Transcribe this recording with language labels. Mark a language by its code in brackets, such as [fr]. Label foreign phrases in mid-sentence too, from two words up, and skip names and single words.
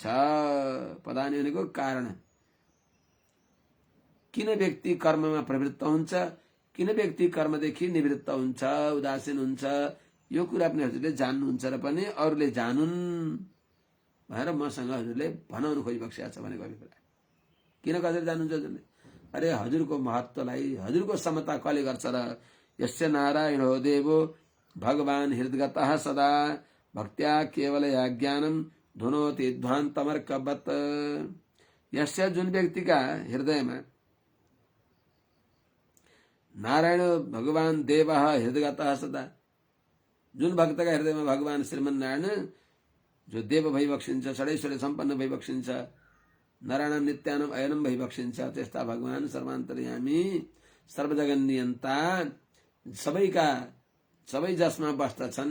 [ne] पदानी भनेको कारण, किन व्यक्ति कर्ममा प्रवृत्त हुन्छ, किन व्यक्ति कर्मदेखि निवृत्त हुन्छ, उदासीन हुन्छ, यो कुरा पनि हजुरले जान्नुहुन्छ र पनि अरूले जानुन् भनेर मसँग हजुरले भनाउनु खोजिबक्सिएको छ भनेको अभिप्राय। किन कसरी जान्नुहुन्छ हजुरले? अरे हजुरको महत्त्वलाई, हजुरको समता कसले गर्छ र [sa] यस्य नारायणो देवो भगवान हृदगतः सदा भक्त्या केवलया ज्ञानम धुनोति ध्वान्तमर्कवत्। [ne] यस्य जुन व्यक्तिका हृदयमा नारायण भगवान देव [sa] हृदयगतः सदा, [ne] जुन भक्तका हृदयमा भगवान श्रीमन नारायण जो देव भइबक्सिन्छ, षडैश्वर्य सम्पन्न भइबक्सिन्छ, नारायण [sa] नित्यानम अयनम [ne] भइबक्सिन्छ, त्यस्ता भगवान सर्वान्तर्यामी सर्वजगन नियन्ता सबै जसमा बस्दछन्।